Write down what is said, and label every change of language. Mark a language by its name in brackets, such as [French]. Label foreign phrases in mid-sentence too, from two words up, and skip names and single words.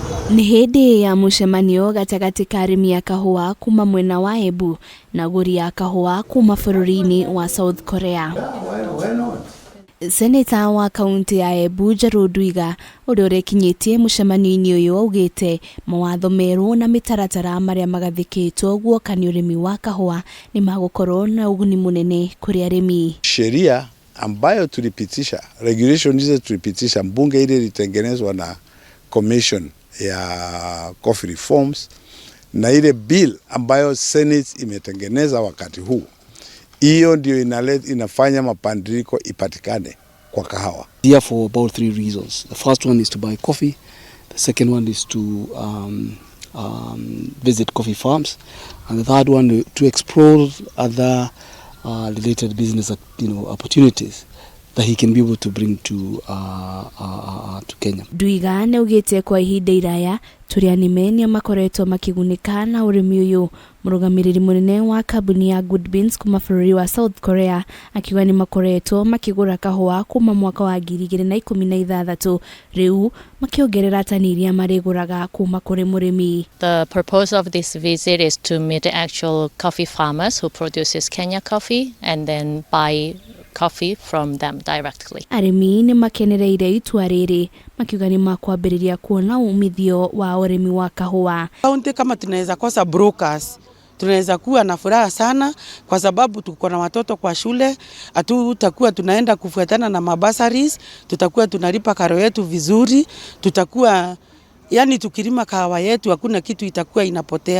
[Kikuyu] Ni hindi ya mucemanio gatagati ka arimi a kahua kuma mwena wa Embu na aguri a kahua kuma bururi-ini wa South Korea. Senetor wa kaunti ya Embu Njeru Ndwiga uria urekinyitie mucemanio-ini uyu augite mawatho meru na mitaratara maria magathikitwo guoka ni urimi wa kahua ni magukorwo na uguni munene kuri arimi. [Swahili] Sheria ambayo tulipitisha, regulation hizo tulipitisha, mbunge ile ilitengenezwa na commission ya [English] coffee reforms [Swahili] na ile bill ambayo Senate imetengeneza wakati huu, hiyo ndio inafanya mapandiliko ipatikane kwa kahawa. [English] Here for about 3 reasons. The first one is to buy coffee. The second one is to visit coffee farms, and the third one to explore other related business opportunities that he can be able to bring to Kenya. [Kikuyu] Ndwiga neugite kwa ihinda iraya turia nime ni makoretwo makigunika na urimi uyu. Murugamiriri munene wa kambuni ya Good Beans kuma bururi wa South Korea akiuga ni makoretwo makigura kahua kuma mwaka wa 2016 riu makiongerera tani iria mariguraga kuma kuri murimi. [English] The purpose of this visit is to meet the actual coffee farmers who produces Kenya coffee and then buy coffee from them directly. [Kikuyu] Arimi ni makenereire itua riri makiuga ni makwambiriria kuona umuthio wa urimi wa kahua. [Swahili] Kaunti kama tunaweza kosa brokers, tunaweza kuwa na furaha sana kwa sababu tuko na watoto kwa shule, tutakuwa tunaenda kufuatana na mabasaris, tutakuwa tunalipa karo yetu vizuri, tutakuwa tukilima kahawa yetu hakuna kitu itakuwa inapotea.